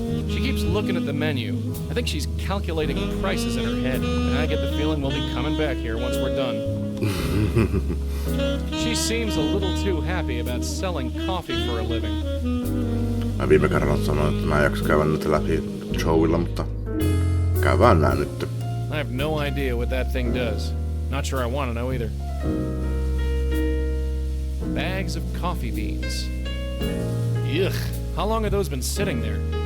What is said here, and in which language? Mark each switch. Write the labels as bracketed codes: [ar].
[en] She keeps looking at the menu. I think she's calculating prices in her head, and I get the feeling we'll be coming back here once we're done. She seems a little too happy about selling coffee for a living. [fi] Mä viime kerralla sanoin, että mä en jaksa käydä nyt läpi Joeylla, mutta käydään nää nyt. [en] I have no idea what that thing does. Not sure I want to know either. Bags of coffee beans. Ugh, how long have those been sitting there?